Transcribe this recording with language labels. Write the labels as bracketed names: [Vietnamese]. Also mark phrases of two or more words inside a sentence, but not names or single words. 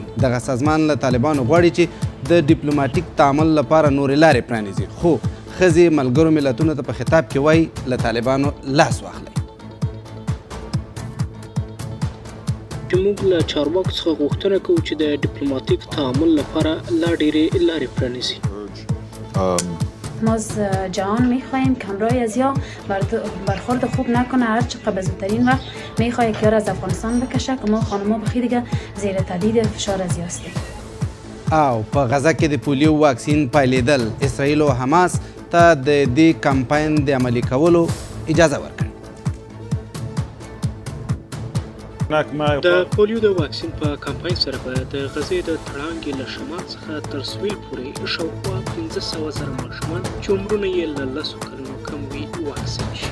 [Pashto] دغه سازمان له طالبانو غواړي چې د ډیپلوماټیک تعامل لپاره نورې لارې پرانیزي، خو ښځې ملګرو ملتونو ته په خطاب کې وایي له طالبانو لاس واخلئ. موږ له چارواکو څخه غوښتنه کوو چې د ډیپلوماتیک تعامل لپاره لا ډېرې لارې پرانیزي. [Persian] ما از جهان میخواهیم که همراه ازیا برخورد خوب نکنه. هر چقدر به زودترین وقت میخواه که از افغانستان بکشه که ما خانم‌ها بخیر دیگه زیر تهدید فشار ازیا هستیم. [Pashto] او په غزه کې د پولیو واکسین پایلیدل. اسرائیل او حماس ته د دې کمپاین د عملي کولو اجازه ورکړه. د پولیو د واکسین په کمپاین سره به د غزې د تړانګې له شمال څخه تر سویل پورې شاوخوا 15,000 ماشومان چې عمرونه یې له 10 کلونو کم وي واکسین شي.